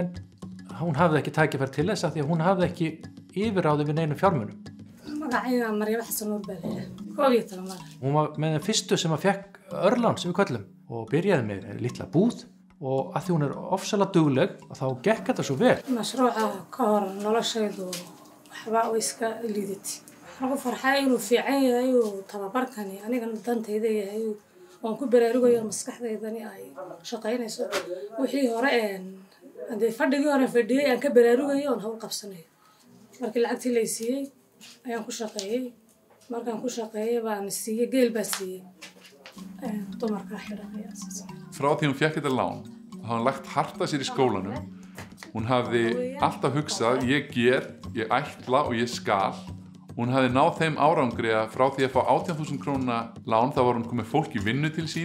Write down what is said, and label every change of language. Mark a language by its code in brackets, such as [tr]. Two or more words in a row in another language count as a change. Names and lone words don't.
[is] En hún hafði ekki tækifæri til þess því að hún hafði ekki yfirráði við neinum fjármunum. Hún var með þeim fyrstu sem fékk örlán sem við köllum og byrjaði með litla búð og að því hún ofsalega dugleg og þá gekk þetta svo vel. [ar] مشروعها كهر [so] noloshaydu waxba oo iska liidati. Waxaan ku farxay inuu fiican yahay oo tababarkani anigana dantayda yahay oo ku baraarugayo maskaxdaydani ay shaqaynayso. Wixii hore hadii fadhigii hore fadhiyay aan ka baraarugayo oo hawl qabsanayo. Markii lacagtii la siiyay ayaan ku shaqeeyay. Markaan ku shaqeeyay baan siiyay geel baa siiyay. [is] Frá því hún fékk þetta lán hafði hún lagt hart að sér í skólanum. Hún hafði alltaf hugsað ég ætla og ég skal. Hún hafði náð þeim árangri að frá því að fá 18.000 króna lán þá var hún komið fólk í vinnu til sín.